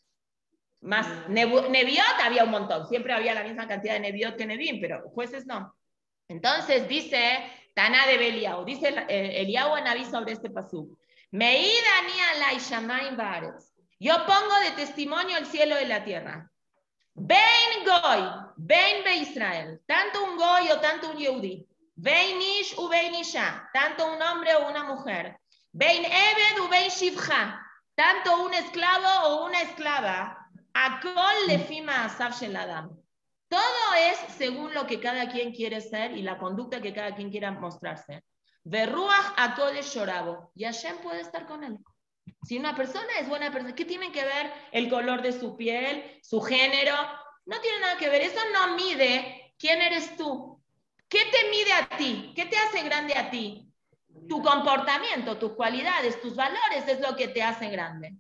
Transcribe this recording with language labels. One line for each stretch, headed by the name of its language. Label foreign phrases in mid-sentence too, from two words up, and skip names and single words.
Spanish: Neviot había un montón, siempre había la misma cantidad de Neviot que Nevim, pero jueces no. Entonces dice Taná de Eliyahu, dice Eliyahu Anabí sobre este pasuk.
Hebrew: מעיד אני עלי שמים בארץ.
Spanish: Yo pongo de testimonio el cielo y la tierra.
Hebrew: בין גוי, בין בן ישראל,
Spanish: tanto un goy o tanto un yehudi.
Hebrew: בין איש ובין אשה,
Spanish: tanto un hombre o una mujer.
Hebrew: בין עבד ובין שפחה,
Spanish: tanto un esclavo o una esclava.
Hebrew: הכל לפי מעשיו של אדם.
Spanish: Todo es según lo que cada quien quiere ser y la conducta que cada quien quiera mostrarse.
Hebrew: ורוח הקודש שורה בו.
Spanish: Y Hashem puede estar con él. Si una persona es buena persona, ¿qué tiene que ver el color de su piel, su género? No tiene nada que ver. Eso no mide quién eres tú. ¿Qué te mide a ti? ¿Qué te hace grande a ti? Tu comportamiento, tus cualidades, tus valores es lo que te hace grande.